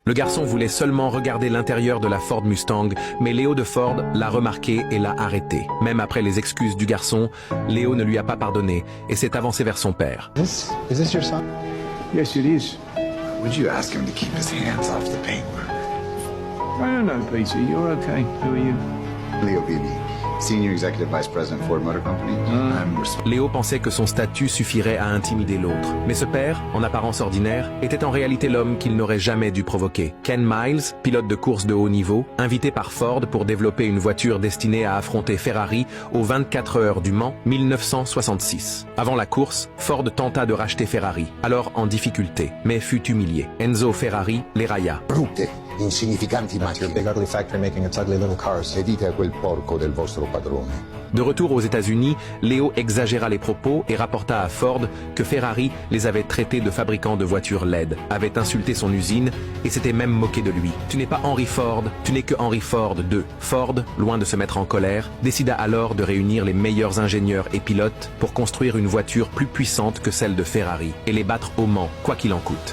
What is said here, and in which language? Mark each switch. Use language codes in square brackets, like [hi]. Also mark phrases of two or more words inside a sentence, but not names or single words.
[fr] Le garçon voulait seulement regarder l'intérieur de la Ford Mustang, mais Léo de Ford l'a remarqué et l'a arrêté. Même après les excuses du garçon, Léo ne lui a pas pardonné et s'est avancé vers son père. [en] Is this your son? Yes, it is. Would you ask him to keep his hands off the paintwork? I don't know, Peter. You're okay. Who are you? Leo Beebe, Senior Executive Vice President, Ford Motor Company. I'm responsible. [fr] Léo pensait que son statut suffirait à intimider l'autre. Mais ce père, en apparence ordinaire, était en réalité l'homme qu'il n'aurait jamais dû provoquer. Ken Miles, pilote de course de haut niveau, invité par Ford pour développer une voiture destinée à affronter Ferrari aux 24 heures du Mans 1966. Avant la course, Ford tenta de racheter Ferrari, alors en difficulté, mais fut humilié. Enzo Ferrari les railla. [it] Brutte, insignificanti [en] That's your [it] macchine. [en] big ugly factory making its ugly little cars. [it] E dite a quel porco del vostro padrone. [fr] De retour aux États-Unis, Léo exagéra les propos et rapporta à Ford que Ferrari les avait traités de fabricants de voitures LED, avait insulté son usine et s'était même moqué de lui. Tu n'es pas Henry Ford, tu n'es que Henry Ford II. Ford, loin de se mettre en colère, décida alors de réunir les meilleurs ingénieurs et pilotes pour construire une voiture plus puissante que celle de Ferrari et les battre au Mans, quoi qu'il en coûte.